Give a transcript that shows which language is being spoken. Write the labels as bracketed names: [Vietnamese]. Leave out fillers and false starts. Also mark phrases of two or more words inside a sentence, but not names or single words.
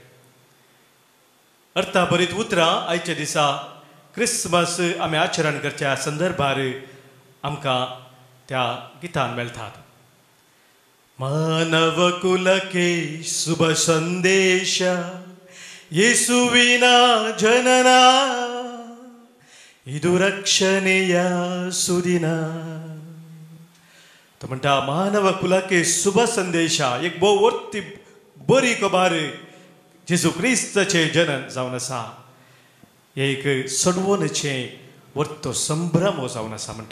[Konkani] अर्था बरीत उतरां आयच्या दिसा क्रिसमस आमी आचरण करच्या संदर्भार आमकां त्या गितान मेळटात. [Kannada] ಮಾನವ ಕುಲಕೆ ಶುಭ ಸಂದೇಶ येसुविನ ಜನನ ಇದು ರಕ್ಷಣೆಯ सुदिन. [Konkani] तो म्हणटा मानव कुलाके शुभ संदेशा एक भोव वर्ती बरी खबर जेजू क्रिस्ताचे जनन जावन आसा. एक सडवणेचे वर्तो संभ्रम हो जावन आसा म्हणटा.